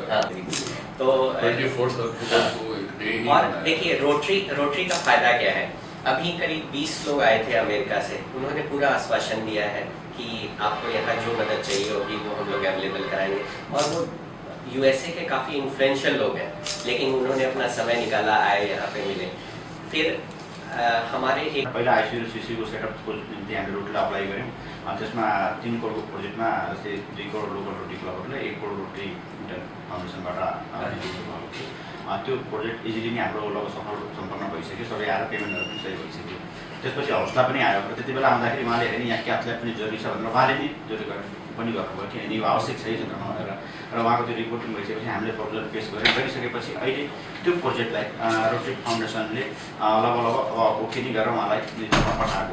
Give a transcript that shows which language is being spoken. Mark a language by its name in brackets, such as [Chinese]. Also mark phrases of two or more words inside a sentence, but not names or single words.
[Hindi] हाँ, तो और देखिए रोटरी का फायदा क्या है, अभी करीब 20 लोग आए थे अमेरिका से, उन्होंने पूरा आश्वासन दिया है कि आपको यहाँ जो मदद चाहिए होगी वो हम लोग अवेलेबल कराएंगे। और वो यूएसए के काफ़ी इन्फ्लुएंशियल लोग हैं, लेकिन उन्होंने अपना समय निकाला, आए यहाँ पे मिले। फिर हमारे एक [Nepali] पहिला आइसियु र सिसियुको सेटअपको निम्ति हामीले रोटरीलाई अप्लाई गऱ्यौँ। त्यसमा 3 करोडको प्रोजेक्टमा जस्तै 2 करोड लोकल रोटरी क्लबहरूले 1 करोड रोटरी इन्टर फाउन्डेसनबाट भएको थियो। त्यो प्रोजेक्ट इजिली नै हाम्रो लगभग सफल सम्पन्न भइसक्यो, सबै आएर पेमेन्टहरू पनि सही भइसक्यो। त्यसपछि हौसला पनि आयो र त्यति बेला आउँदाखेरि उहाँले हेर्ने यहाँ क्याथलाई पनि जरुरी छ भनेर उहाँले नै जरुरी पनि गर्नुभयो, किनभने यो आवश्यक छ भनेर भनेर र उहाँको त्यो रिपोर्टिङ भइसकेपछि हामीले प्रपोजल पेस गरिसकेपछि अहिले त्यो प्रोजेक्टलाई रोटरी फाउन्डेसनले लगभग अब ओके नै गरेर उहाँलाई पठाएको।